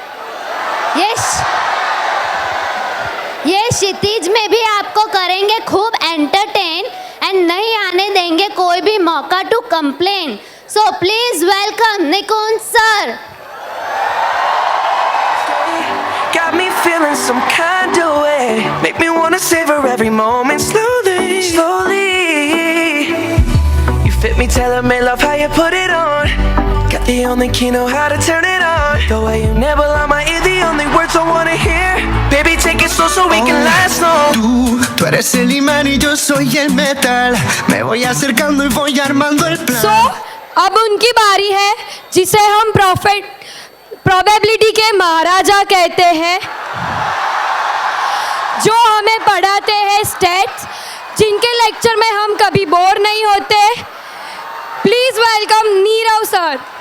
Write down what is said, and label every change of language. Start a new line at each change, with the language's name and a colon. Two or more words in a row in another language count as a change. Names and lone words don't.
Hindi: ये क्षितिज में भी आपको करेंगे खूब
English: entertain and
Hindi: नहीं आने देंगे कोई भी मौका
English: to complain. so please welcome Nikunj sir. Got me feeling some kind of way. Make me wanna savor every moment slowly, slowly. You fit me, telling me love how you put it on. Got the only key, know how to turn it on. The way you nibble on my ear, the only words I wanna hear. Baby, take it slow so we can last long.
Spanish: Tú eres el imán y yo soy el metal. Me voy acercando y voy armando el plan.
Hindi: सो अब उनकी बारी है जिसे हम प्रोबेबिलिटी के महाराजा कहते हैं, जो हमें पढ़ाते हैं स्टैट्स, जिनके लेक्चर में हम कभी बोर नहीं होते।
English: please welcome Nirav sir.